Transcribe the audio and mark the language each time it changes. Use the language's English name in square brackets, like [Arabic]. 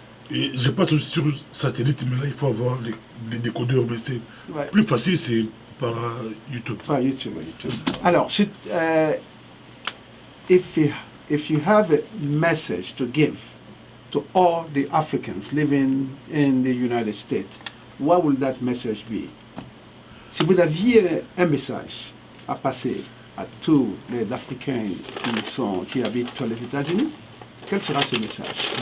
[French] Et je passe aussi sur satellite, mais là il faut avoir des décodeurs, mais c'est plus facile, c'est par YouTube. Par YouTube. [English] Alors, if you have a message to give to all the Africans living in the United States, what will that message be? [French] Si vous aviez un message à passer à tous les Africains qui habitent aux États-Unis, quel sera ce message?